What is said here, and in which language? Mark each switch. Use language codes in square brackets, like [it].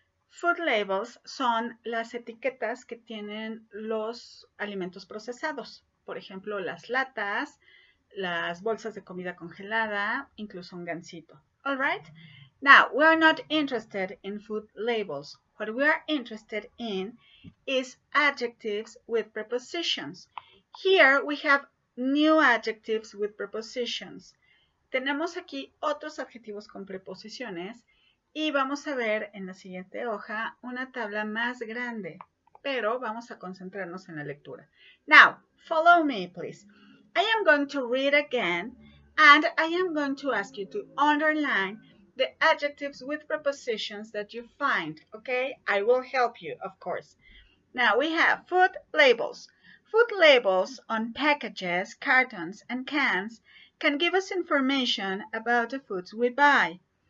[es] Food labels son las etiquetas que tienen los alimentos procesados. Por ejemplo, las latas, las bolsas de comida congelada, incluso un gansito. [en] All right? Now, we are not interested in food labels. What we are interested in is adjectives with prepositions. Here we have new adjectives with prepositions. [es] Tenemos aquí otros adjetivos con preposiciones y vamos a ver en la siguiente hoja una tabla más grande, pero vamos a concentrarnos en la lectura. [en] Now, follow me, please. I am going to read again, and I am going to ask you to underline the adjectives with prepositions that you find, okay? I will help you, of course. Now, we have food labels. Food labels on packages, cartons, and cans can give us information about the foods we buy.